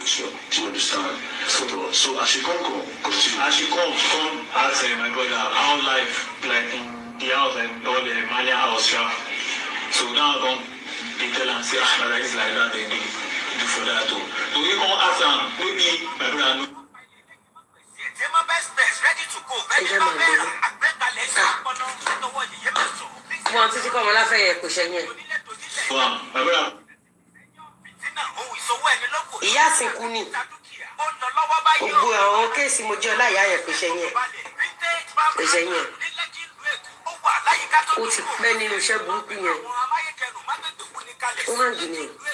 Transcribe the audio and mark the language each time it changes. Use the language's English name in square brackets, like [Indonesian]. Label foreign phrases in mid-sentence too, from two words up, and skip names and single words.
[Nigerian Pidgin] So, do you understand? So as she come, continue. As she come ask my brother how life like in the house and all the Malian house. So now they tell and say, like this, like that, they do for that too. So we come ask them, maybe my brother know. [Yoruba] Wọ́n ti kọ́ ọmọ láfẹ́ yẹn kò ṣẹ́yìn. [Nigerian Pidgin] My brother. [Yoruba] Ìyá àsìnkú ni. Gbogbo àwọn kéèsì mo jẹ́ ọláyà yẹn kò ṣẹ́yìn. Kò ṣẹ́yìn. Ó ti pẹ́ nínú iṣẹ́ burúkú yẹn. Ó máa ń jù ní.